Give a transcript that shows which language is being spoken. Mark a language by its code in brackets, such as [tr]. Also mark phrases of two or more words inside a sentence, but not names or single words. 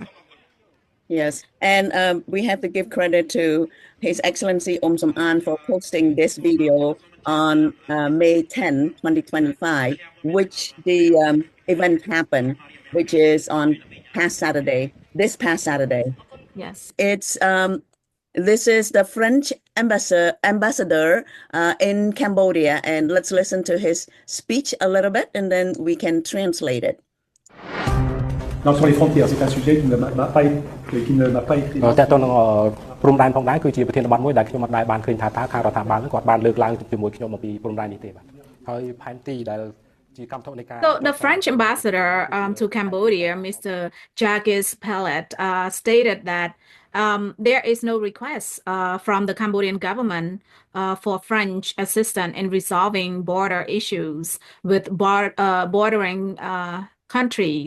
[en] Yes, and we have to give credit to His Excellency Som An for posting this video on May 10, 2025, which the event happened, which is on this past Saturday. Yes. This is the French ambassador in Cambodia, and let's listen to his speech a little bit, and then we can translate it. [fr] Non, sur les frontières, c'est un sujet qui ne m'a pas été [km] តើតើនឹងព្រំដែនផងដែរគឺជាប្រធានបទមួយដែលខ្ញុំមិនបានឃើញថាតើខាងរដ្ឋាភិបាលគាត់បានលើកឡើងជាមួយខ្ញុំអំពីព្រំដែននេះទេបាទហើយផែនទីដែល [en] So the French ambassador to Cambodia, Mr. Jacques Pellet, stated that there is no request from the Cambodian government for French assistance in resolving border issues with bordering countries.